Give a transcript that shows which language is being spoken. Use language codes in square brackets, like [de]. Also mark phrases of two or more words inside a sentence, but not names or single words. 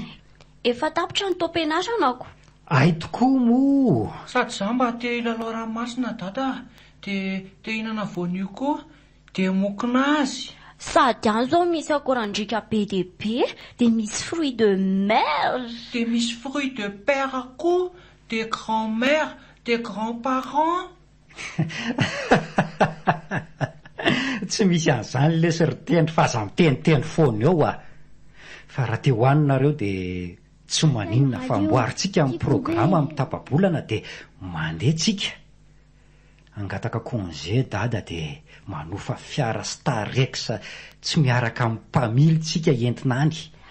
[mg] Efa tapitra ny taom-pianarana. Ay tokoa moa. Sady za mba te hilalao ranomasina dada dia te hihinana voanio koa dia mokona azy. Sady any zao misy akorandrika be dia be dia misy [fr] fruits de mer. [mg] Dia misy [fr] fruits de père koa, des grands-mères, des grands-parents. [mg] Tsy misy an'izany lesy ry tendry fa aza miteniteny foana eo fa raha te hoaninareo dia tsy maninona fa amboarintsika amin'ny programa amin'ny tapa-bolana dia mandeha tsika. Angataka congé dada dia manofa fiara Starex tsy miaraka amin'ny mpamily tsika entina any.